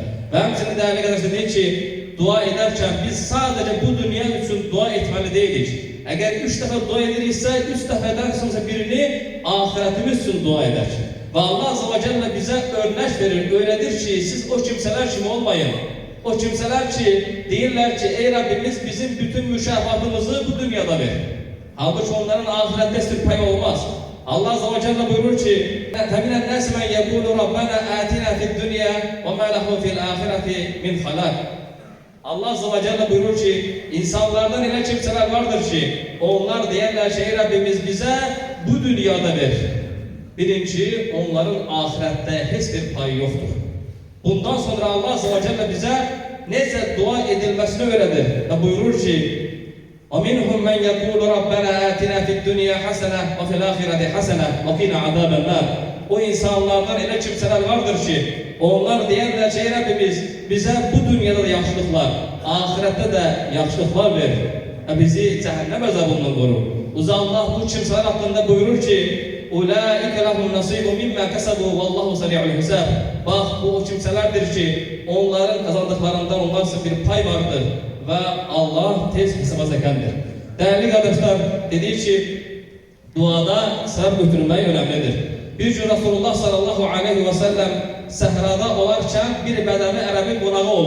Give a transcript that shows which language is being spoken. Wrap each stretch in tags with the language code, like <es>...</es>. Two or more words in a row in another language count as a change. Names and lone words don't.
<az>Və həmçinin dəyərli qardaşlar deyir ki, dua edərkən biz sadəcə bu dünya üçün dua etməli deyilik. Əgər 3 dəfə dua ediriksə, 3 dəfədən sonra birini ahirətimiz üçün dua edək. Və Allah</az> <ar>عز وجل</ar> <az>bizə örnək verir, öyrədir ki, siz o kimsələr kimi olmayın. O kimsələr ki, deyirlər ki, ey Rabbimiz bizim bütün müşəfatımızı bu dünyada ver.</az> <tr>Halbuki onların ahirette hiçbir payı olmaz. Allah Azze ve Celle buyurur ki</tr> <ar>فَمِنَ النَّاسِ مَنْ يَقُولُ رَبَّنَا آتِنَا فِي الدُّنْيَا وَمَا لَهُ فِي الْآخِرَةِ مِنْ خَلَاقٍ.</ar> <tr>Allah</tr> <ar>عز وجل</ar> <tr>buyurur ki insanlardan öyle kimseler vardır ki onlar deyirler şey Rabbimiz bize bu dünyada ver. Birinci, onların ahirette hiçbir payı yoktur. Bundan sonra Allah</tr> <ar>عز وجل</ar> <tr>bize neyse dua edilmesini öğretir. Ve buyurur ki</tr> <ar>وَمِنْهُمْ مَنْ يَقُولُ رَبَّنَا آتِنَا فِي الدُّنْيَا حَسَنَةً وَفِي الْآخِرَةِ حَسَنَةً وَقِنَا عَذَابَ النَّارِ.</ar> <tr>O insanlardan öyle kimseler vardır ki onlar deyirler ki Rabbimiz bize bu dünyada da yaxşılıklar, ahirette de yaxşılıklar ver ve bizi cehennem azabından koru. Uzun Allah bu kimseler hakkında buyurur ki</tr> <ar>اُولَٰئِكَ لَهُمْ نَصِيبٌ مِمَّا كَسَبُوا وَاللّٰهُ سَرِيعُ الْحِسَابِ.</ar> <tr>Bak bu o kimselerdir ki onların kazandıklarından onlar için bir pay vardır ve Allah tez hesaba çekendir. Değerli kardeşler, dediği ki duada sevap götürmeyi önemlidir.</tr> <az>Bir gün Resulullah</az> <ar>صلى الله عليه وسلم</ar> <az>səhrada olarken bir Bedevi Ərəbin qonağı olur.</az>